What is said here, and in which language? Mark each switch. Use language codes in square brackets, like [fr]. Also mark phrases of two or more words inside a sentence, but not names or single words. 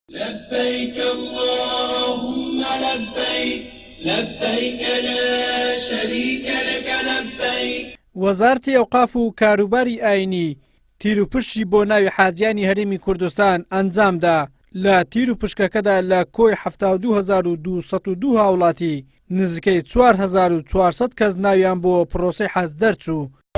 [ar] لبيك اللهم لبيك لبيك لا شريك لك لبيك. [ckb] وەزارەتی ئەوقاف و کاروباری ئاینی تیر و پشتی بۆ ناوی حاجیانی هەرێمی کوردستان ئەنجامدا. لە تیر و پشکەکەدا لە کۆی 72,202 هاوڵاتی نزیکەی 4,400 کەس ناویان بۆ پرۆسەی حەج دەرچوو.